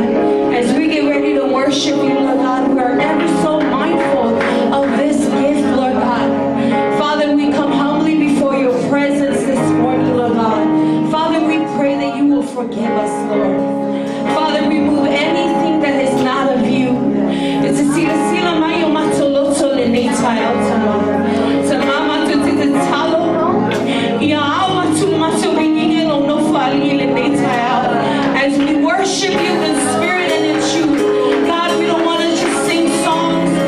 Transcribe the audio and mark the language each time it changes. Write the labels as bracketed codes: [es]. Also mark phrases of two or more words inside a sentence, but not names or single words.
[en] As we get ready to worship you, Lord God, we are ever so mindful of this gift, Lord God. Father, we come humbly before your presence this morning, Lord God. Father, we pray that you will forgive us, Lord. Father, remove anything that is not of you. It's a sila mayo matoloto le netai altama. Tamama to the talo. As we worship you in spirit and in truth, God, we don't want to just sing songs